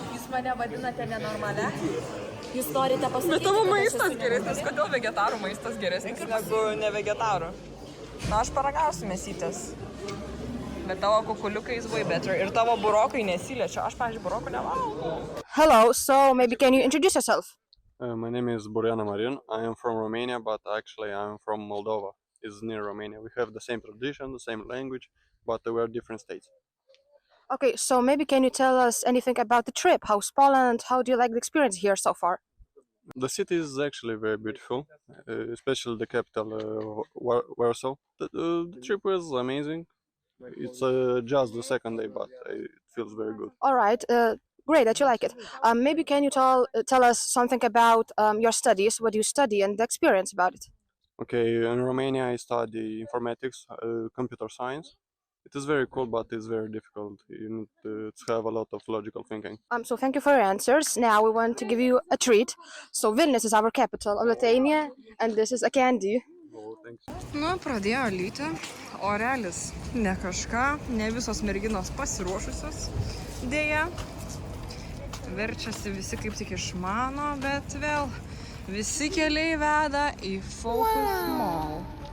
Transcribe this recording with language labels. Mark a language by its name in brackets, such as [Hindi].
[Lithuanian] Jūs mane vadinate nenormalia? Jūs norite pasakyti, Bet tavo kad aš maistas esu geresnis, kodėl vegetarų maistas geresnis negu ne vegetarų? Na, aš paragausiu mėsytės. Bet tavo kukuliukai [English] is way better. [Lithuanian] Ir tavo burokai nesiliečia. Aš, pavyzdžiui, burokų nevalgau. [English] Hello, so maybe can you introduce yourself? My name is Boriana Marin. I am from Romania, but actually I am from Moldova. It's near Romania. We have the same tradition, the same language, but we are different states. Okay, so maybe can you tell us anything about the trip? How's Poland? How do you like the experience here so far? The city is actually very beautiful, especially the capital, Warsaw. The trip was amazing. It's just the second day, but it feels very good. All right, great that you like it. Maybe can you tell us something about your studies, what you study, and the experience about it? Okay, in Romania I study informatics, computer science. It is very cool, but it's very difficult. You need to have a lot of logical thinking. So thank you for your answers. Now we want to give you a treat. So Vilnius is our capital of Lithuania, and this is a candy. Oh, thanks. [Lithuanian] Nu, pradėjo lyti, orelis ne kažką, ne visos merginos pasiruošusios dėja. Verčiasi visi kaip tik išmano, bet vėl visi keliai veda į Focus Mall.